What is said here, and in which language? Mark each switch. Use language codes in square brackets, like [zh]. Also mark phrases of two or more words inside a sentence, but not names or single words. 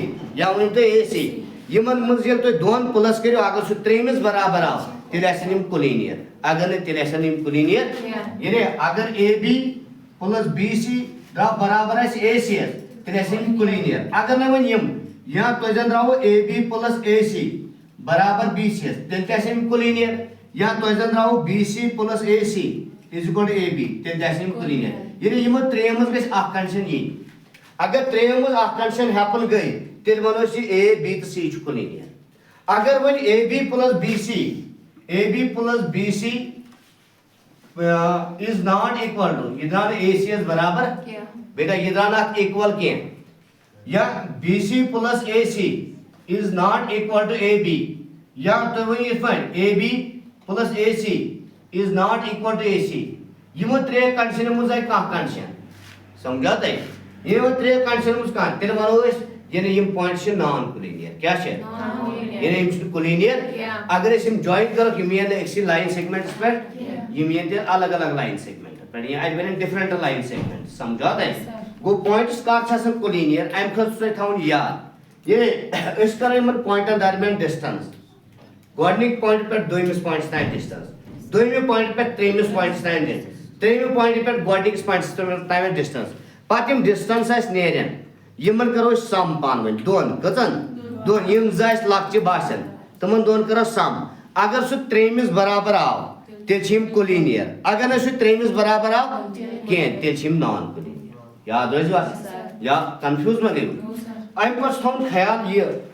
[ks] یا ؤنِو تُہۍ اے سی یِمن منٛز ییٚلہِ تُہۍ دۄن پلس کٔرِو اگر سُہ ترٛیٚیمِس برابر آو تیٚلہِ آسن یِم کولینیر اگر نہٕ تیٚلہِ آسن یِم کولینیر یعنی اگر [en] AB plus BC [ks] درٛاو برابر آسہِ اے سی یس تیٚلہِ آسن یِم کولینیر اگر نہٕ وۄنۍ یِم یا تۄہہِ زن درٛاوٕ [en] AB plus AC [ks] برابر بی سی یس تیٚلہِ تہِ آسن یِم کولینیر یا تۄہہِ زن درٛاوٕ [en] BC plus AC is equal to AB [ks] تیٚلہِ تہِ آسن یِم کولینیر یعنی یِمو ترٛیٚیو منٛز گژھِ اکھ کنڈِشن یِنۍ اگر ترٛیٚیو منٛز اکھ کنڈِشن ہیپن گٔے تیٚلہِ ونو أسۍ یہِ اے بی تہٕ سی چھُ کولینیر اگر وۄنۍ [en] AB plus BC is not equal to [ks] یہِ درٛاو نہٕ اے سی یس برابر بیٹا یہِ درٛاو نہٕ اتھ اِکول کینٛہہ یا [en] BC plus AC is not equal to AB [ks] یا تُہۍ ؤنِو یِتھ پٲٹھۍ [en] AB plus AC is not equal to AC [ks] یِمو ترٛیٚیو کنڈِشنو منٛز آیہِ کانٛہہ کنڈِشن سمجھا تۄہہِ یِمو ترٛیٚیو کنڈِشنو منٛز کانٛہہ تیٚلہِ ونو أسۍ یعنی یِم پوینٹ چھِ [en] non collinear [ks] کیٛاہ چھِ یعنی یِم چھِنہٕ کولینیر اگر أسۍ یِم جوین کرکھ یِم یِن نہٕ أکسٕے [en] line segments [ks] پٮ۪ٹھ یِم یِن تیٚلہِ الگ الگ [en] line segments [ks] پٮ۪ٹھ یا اَتہِ بنن [en] different line segment [ks] سمجھا تۄہہِ گوٚو پوینٹس کر چھِ آسان کولینیر امہِ خٲطرٕ چھُ تۄہہِ تھاوُن یاد یعنی أسۍ کرو یِمن پوینٹن درمیان ڈسٹنس گۄڈٕنِکۍ پوینٹ پٮ۪ٹھ دوٚیمِس پوینٹس تام ڈسٹنس دوٚیمہِ پوینٹ پٮ۪ٹھ ترٛیٚیمِس پوینٹس تام ترٛیٚیمہِ پوینٹ پٮ۪ٹھ گۄڈٕنِکِس پوینٹس تام ڈسٹنس پتہٕ یِم ڈسٹنس اسہِ نیرن یِمن کرو أسۍ سم پانہٕ ؤنۍ دۄن کٔژن دۄن یِم زٕ اسہِ لۄکچہِ باسن تِمن دۄن کرو سم اگر سُہ ترٛیٚیمِس برابر آو تیٚلہِ چھِ یِم کولینیر اگر نہٕ سُہ ترٛیٚیمِس برابر آو کینٛہہ تیٚلہِ چھِ یِم [en] non collinear [ks] یاد روزوا یا کنفیوٗز ما گٔیوٕ امہِ پتہٕ چھُ تھاوُن خیال یہِ